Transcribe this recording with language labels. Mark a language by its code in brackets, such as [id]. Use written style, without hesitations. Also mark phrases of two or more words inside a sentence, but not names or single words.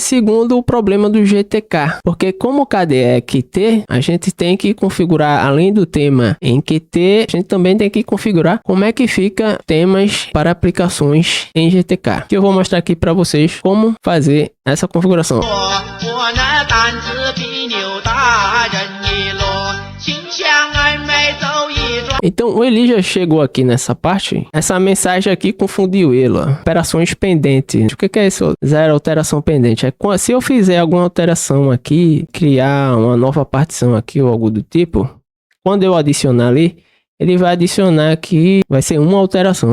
[pt] Segundo, o problema do GTK. Porque como o KDE é Qt, a gente tem que configurar, além do tema em Qt, a gente também tem que configurar como é que fica temas para aplicações em GTK. Que eu vou mostrar aqui para vocês como fazer essa configuração. [zh] 我那胆子比牛大，人一箩，心向暧昧走一转。 [pt] Então o Elijah chegou aqui nessa parte, essa mensagem aqui confundiu ele, ó. Operações pendentes. O que é isso? Zero alteração pendente. Se eu fizer alguma alteração aqui, criar uma nova partição aqui ou algo do tipo, quando eu adicionar ali, ele vai adicionar aqui, vai ser uma alteração.